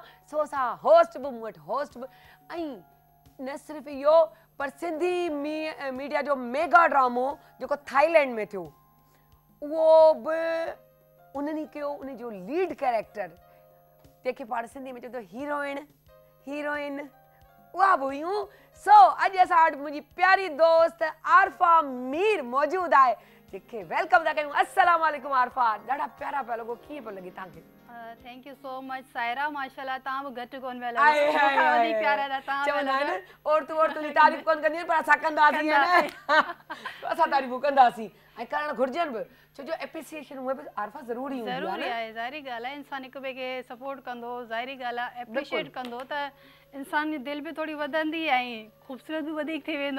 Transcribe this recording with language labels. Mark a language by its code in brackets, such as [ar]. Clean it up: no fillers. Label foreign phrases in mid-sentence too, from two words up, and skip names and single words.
[sd] सो असां होस्ट बि मूं वटि होस्ट बि, ऐं न सिर्फ़ु इहो पर सिंधी मीडिया जो मेगा ड्रामो जेको थाईलैंड में थियो, उहो बि उन्हनि कयो, उन जो [en] lead character [sd] जंहिंखे पाण सिंधी में चवंदो हीरोइन, उहा बि हुयूं। सो अॼु असां वटि मुंहिंजी प्यारी दोस्त आरफा मीर मौजूदु आहे, जंहिंखे वेलकम था कयूं। [ar] السلام عليكم [sd] आरफा, ॾाढा प्यारा पिया लॻो, कीअं पियो लॻे तव्हांखे? [en] thank you so much [sd] सायरा, माशाल्लाह तव्हां बि घटि कोन पिया लॻो, प्यारा था चवंदा आहिनि और तुंहिंजी तारीफ़ कोन कंदी पर असां कंदासीं, असां तारीफ़ूं कंदासीं ऐं करणु घुरिजनि बि, छो जो एप्रिसिएशन उहे बि आरफा ज़रूरी हूंदी आहे। ज़रूरी आहे, ज़ाहिरी ॻाल्हि आहे, इंसान हिक ॿिए खे सपोर्ट कंदो, ज़ाहिरी ॻाल्हि आहे एप्रिशिएट कंदो त इंसान जी दिलि बि थोड़ी वधंदी ऐं ख़ूबसूरत बि वधीक थी वेंदो।